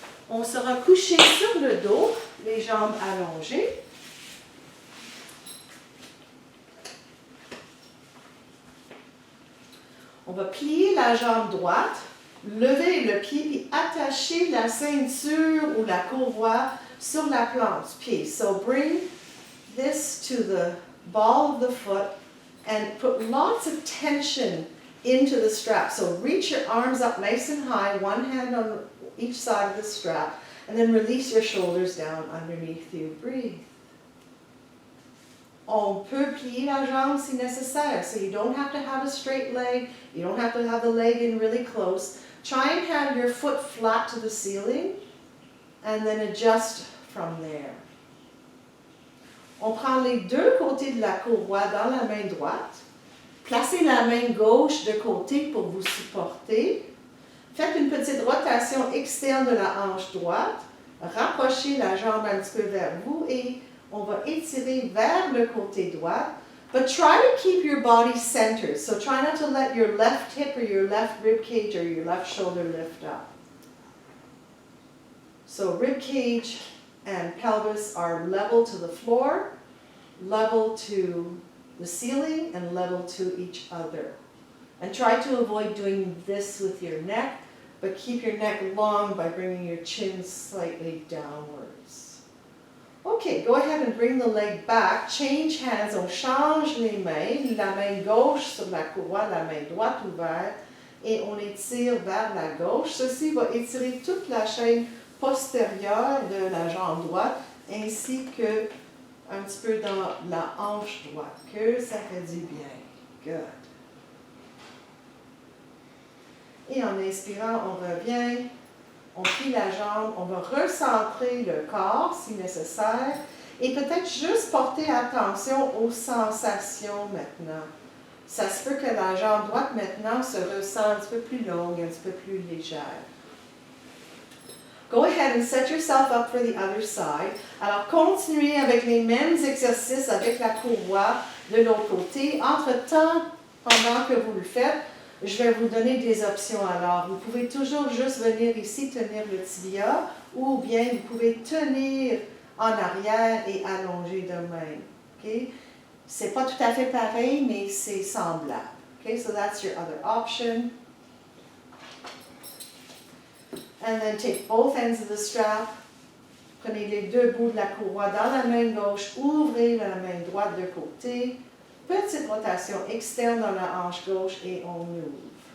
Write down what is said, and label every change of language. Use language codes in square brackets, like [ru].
[fr] On sera couché sur le dos, les jambes allongées. On va plier la jambe droite, lever le pied puis attacher la ceinture ou la courroie sur la plante du pied. [en] So bring this to the ball of the foot and put lots of tension into the strap. So reach your arms up nice and high, one hand on each side of the strap, and then release your shoulders down underneath you. Breathe. [fr] On peut plier la jambe si nécessaire, [en] so you don't have to have a straight leg, you don't have to have the leg in really close. Try and have your foot flat to the ceiling, and then adjust from there. [fr] On prend les deux côtés de la courroie dans la main droite. Placez la main gauche de côté pour vous supporter. Faites une petite rotation externe de la hanche droite. Rapprochez la jambe un petit peu vers vous et on va étirer vers le côté droit. [en] But try to keep your body centered. So try not to let your left hip or your left rib cage or your left shoulder lift up. So rib cage and pelvis are level to the floor, level to the ceiling, and level to each other. And try to avoid doing this with your neck, but keep your neck long by bringing your chin slightly downwards. Okay, go ahead and bring the leg back. Change hands. [fr] On change les mains. La main gauche sur la courroie, la main droite ouverte. Et on étire vers la gauche. Ceci va étirer toute la chaîne postérieure de la jambe droite, ainsi que un petit peu dans la hanche droite. Que ça fait du bien. [en] Good. [fr] Et en inspirant, on revient. On plie la jambe, on va recentrer le corps si nécessaire et peut-être juste porter attention aux sensations maintenant. Ça se peut que la jambe droite maintenant se ressent un petit peu plus longue, un petit peu plus légère. [en] Go ahead and set yourself up for the other side. [fr] Alors continuez avec les mêmes exercices avec la courroie de l'autre côté. Entre-temps, pendant que vous le faites, je vais vous donner des options. Alors, vous pouvez toujours juste venir ici tenir le tibia ou bien vous pouvez tenir en arrière et allonger de même. Okay? C'est pas tout à fait pareil, mais c'est semblable. [en] Okay, so that's your other option. And then take both ends of the strap. [fr] Prenez les deux bouts de la courroie dans la main gauche, ouvrez la main droite de côté. Petite rotation externe dans la hanche gauche et on ouvre.